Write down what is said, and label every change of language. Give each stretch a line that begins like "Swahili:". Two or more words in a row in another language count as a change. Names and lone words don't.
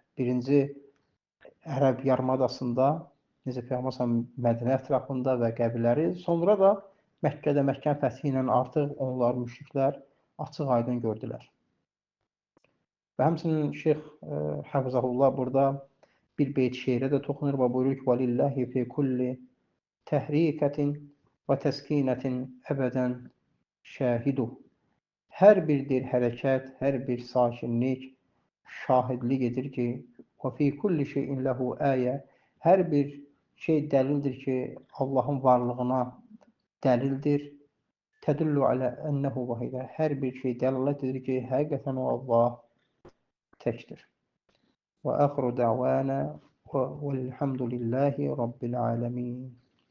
Azerbaijani: Birinci Ərəb yarımadasında, necə Peyğəmbər Mədinə ətrafında və qəbiləri, sonra da Məkkədə Məkkənin fəthi ilə artıq onlar müşriklər açıq-aydın gördülər. Və həmçinin Şeyx Həfizəhullah burada bir beyt şeirə də toxunur və buyurur ki,
Arabic: وَلِلَّهِ فِي كُلِّ تَحْرِيكَةٍ وَتَسْكِينَةٍ أبدا شاهد.
Azerbaijani: Hər bir hərəkət, hər bir sakinlik şahidlik edir ki,
Arabic: وَفِي كُلِّ شَيْءٍ لَهُ آيَةٌ.
Azerbaijani: Hər bir şey dəlildir ki, Allahın varlığına dəlildir.
Arabic: تدل على أنه واحد.
Azerbaijani: Hər bir şey dəlalət edir ki, həqiqətən o Allah təkdir.
Arabic: وآخر دعوانا والحمد لله رب العالمين.